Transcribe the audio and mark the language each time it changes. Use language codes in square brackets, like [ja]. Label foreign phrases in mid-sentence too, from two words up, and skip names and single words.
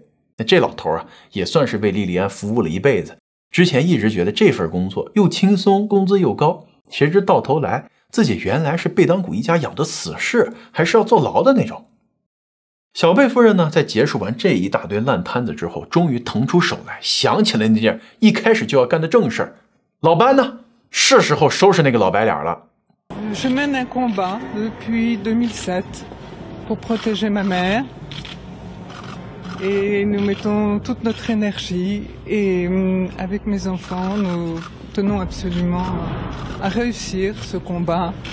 [zh] 那这老头也算是为莉莉安服务了一辈子，之前一直觉得这份工作又轻松，工资又高，谁知到头来自己原来是贝当谷一家养的死士，还是要坐牢的那种。小贝夫人呢，在结束完这一大堆烂摊子之后，终于腾出手来，想起了那件一开始就要干的正事儿。老班呢，是时候收拾那个老白脸了。 [fr] Je mène un combat depuis 2007 pour protéger ma mère et nous mettons toute notre énergie et avec mes enfants nous tenons absolument à réussir ce combat.